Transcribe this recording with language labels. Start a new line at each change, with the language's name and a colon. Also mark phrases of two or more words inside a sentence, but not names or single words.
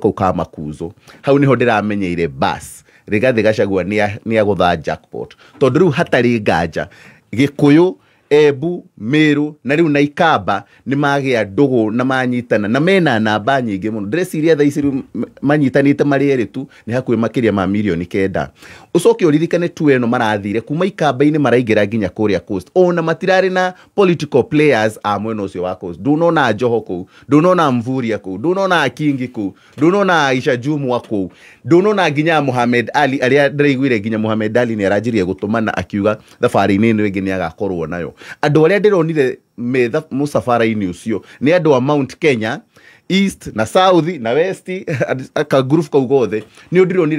Kikuyu: kau ka makuzo hau niho ndiramenyeire bas Rigathi Gachagua ni agutha jackpot tondu riu hatari nganja Gikuyu Embu Meru na riu na Ikamba ni magia ndugu na manyitana na mena namba nyingi muno ndreciria tha ici manyitanite mari eritu ni hakuwe makiria ma milioni 9 ucoke uririkane tu eno marathire kuma Ikamba-ini maraingira nginya kuria coast ona matirari na
English: political players
Kikuyu: a mwena ucio wa coast ndunona Joho ku ndunona Mvuria ku ndunona Akingi ku ndunona Aisha Jumwa ku ndunona nginya Mohamed Ali aria ndiraiguire nginya Mohamed Ali ni arajirie gutumana akiuga thabari-ini ino ingi ni agakorwo nayo andu aria ndironire metha musafara-ini ucio ni andu a Mount Kenya East na South na West aka group kau gothe ni ndironire